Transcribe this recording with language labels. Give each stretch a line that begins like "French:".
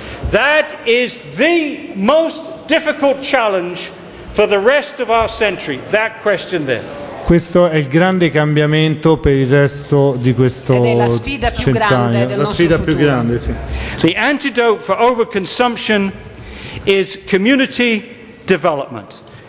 English: That is the most difficult challenge for the rest of our century, that question there.
Italian: Questo è il grande cambiamento per il resto di questo Ed è la sfida più grande del nostro futuro. Sì.
English: The antidote for overconsumption is community development.